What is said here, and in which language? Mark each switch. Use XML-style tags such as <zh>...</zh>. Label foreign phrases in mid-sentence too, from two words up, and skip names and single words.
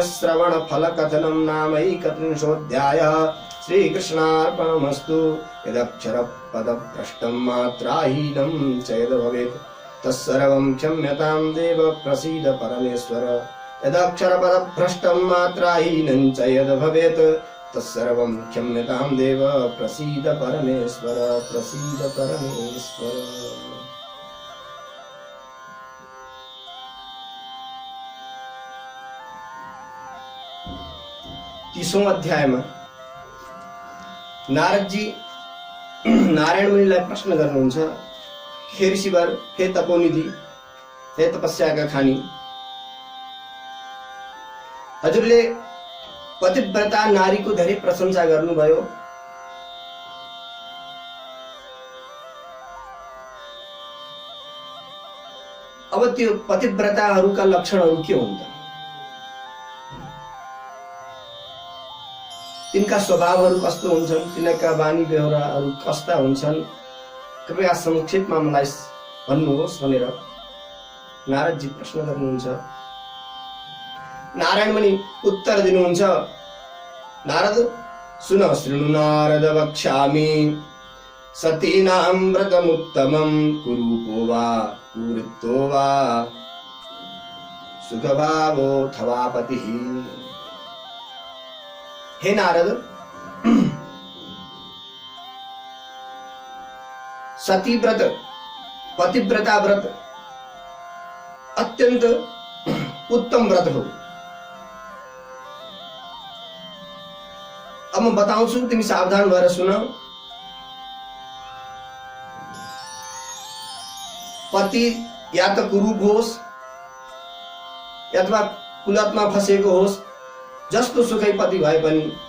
<sa>श्रवण फल कथनं नामैकत्रिंशोऽध्यायः श्रीकृष्णार्पणमस्तु यदक्षर पद भ्रष्टं मात्राहीनं च यद् भवेत् तत्सर्वं क्षम्यतां देव प्रसीद परमेश्वर यदक्षर पद भ्रष्टं मात्राहीनं च यद् भवेत् तत्सर्वं क्षम्यतां देव प्रसीद परमेश्वर प्रसीद परमेश्वर।</sa> <ne>30औं अध्यायमा नारदजी नारायण मुनिलाई प्रश्न गर्नुहुन्छ, हे ऋषिवर, हे तपोनिधि, हे तपस्याका खानी, हजुरले पतिव्रता नारीको धेरै प्रशंसा गर्नुभयो। अब त्यो पतिव्रताहरूका लक्षणहरू के हुन् त? तिनका स्वभावहरू कस्तो हुन्छन्, तिनका बानी व्यवहारहरू कस्ता हुन्छन्, कृपया संक्षेपमा मलाई भन्नुहोस् भनेर नारदजी प्रश्न गर्नुहुन्छ। नारायण मुनि उत्तर दिनुहुन्छ, नारद सुन,</ne> <sa>शृणु नारद वक्ष्यामि सतीनां व्रतमुत्तमं कुरूपो वा कुरुतो वा सुखभावोऽथवा पतिः।</sa> <ne>हे नारद, सती व्रत, पतिव्रता व्रत अत्यंत उत्तम व्रत हो। अब म बताउँछु, तिमी सावधान भएर सुन। पति या त कुरूप होस् अथवा कुलतमा फसेको होस्, जस्तो सुकै पति भए पनि,</ne>